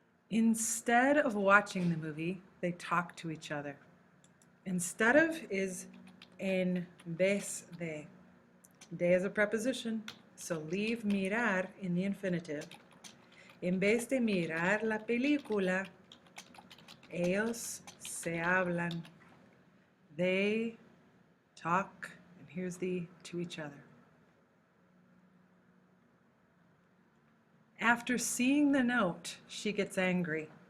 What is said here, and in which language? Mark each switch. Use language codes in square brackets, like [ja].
[en] Instead of watching the movie, they talk to each other. Instead of is [es] en vez de. [en] De is a preposition, so leave mirar in the infinitive. [es] En vez de mirar la película, ellos se hablan. [en] They talk, and here's the to each other. After seeing the note, she gets angry.